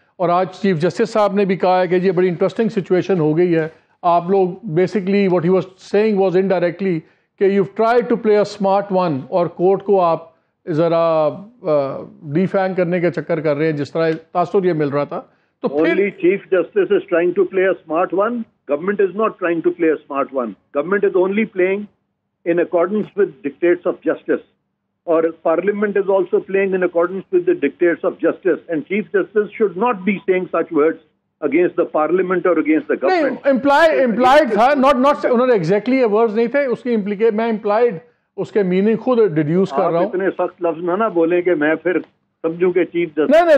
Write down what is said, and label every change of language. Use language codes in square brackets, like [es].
[ur] اور آج chief justice صاحب نے بھی کہا ہے کہ یہ بڑی انٹرسٹنگ سچویشن ہو گئی ہے. آپ لوگ [en] basically what he was saying was indirectly [ur] کہ [en] you try to play a smart one, [ur] اور کورٹ کو آپ ذرا ڈیفینگ کرنے کے چکر کر رہے ہیں جس طرح تاثر یہ مل رہا تھا. تو [en] only chief justice is trying to play a smart one. Government is not trying to play a smart one. Government is only playing in accordance with dictates of justice. Or Parliament is also playing in accordance with the dictates of justice. And Chief Justice should not be saying such words against the Parliament or against the government. [ur] نہیں, implied تھا, not انہوں نے exactly یہ words نہیں تھے اس کی میں implied اس کے میننگ خود ڈیڈیوس کر رہا ہوں. آپ اتنے سخت لفظ نہ بولیں کہ میں پھر سمجھوں کہ چیف جسٹس.